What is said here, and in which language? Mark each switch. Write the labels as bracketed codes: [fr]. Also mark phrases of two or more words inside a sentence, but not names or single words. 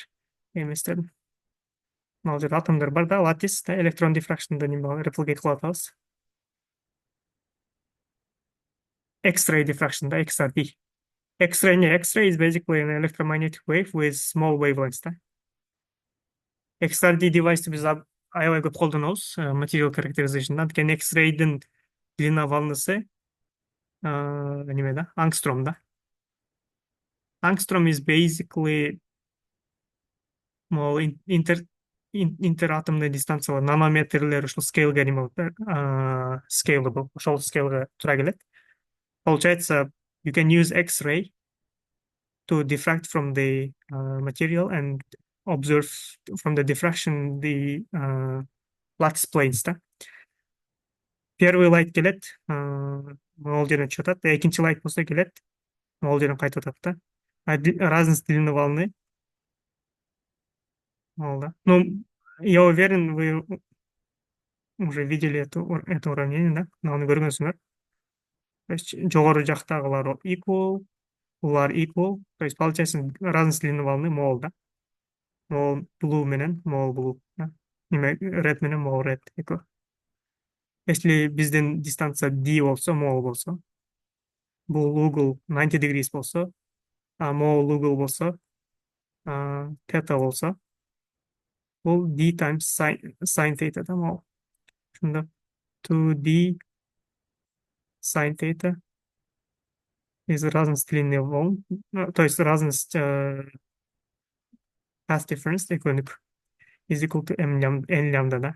[ky] Эми эстедим. Мына жерде атомдор бар да, латис да, электрон diffraction'да неме replicate кылып атабыз. [en] X-ray diffraction да, XRD. X-ray is basically an electromagnetic wave with small wavelengths да. [ky] XRD девайсты биз аябай көп колдонобуз [en] material characterization'да. [ky] Анткени X-ray'дин длина волнасы неме да, ангстром да. [en] Angstrom is basically [ky] могу интератомный дистанциялар, нанометрлер ушул скейлге неме scalable, ошол скейлге туура келет. Получается, [en] you can use X-ray to diffract from the material and observe from the diffraction the lattice planes да. [ky] Первый light келет, могул жерден чыгып атат, экинчи light болсо келет, могул жерден кайтып атат да. [ru] Разность длины волны. Да. Ну, я уверен, вы уже видели это уравнение, да? [ky] Мынаны көргөнсүңөр. [ru] То есть [ky] жогору жактагылар equal, улар equal. [ru] То есть получается разность длины волны мол, да? [ky] Мол blue менен мол blue, да? Неме red менен мол red equal. Если биздин дистанция d болсо, мол болсо, бул угол 90 degrees болсо, мол угол болсо, theta болсо, бул [en] d times sin theta [ky] да мол. [en] Ошондо 2d sin theta is [ru] разность длины волн, то есть разность [en] path difference is equal to n lambda, [ky] да?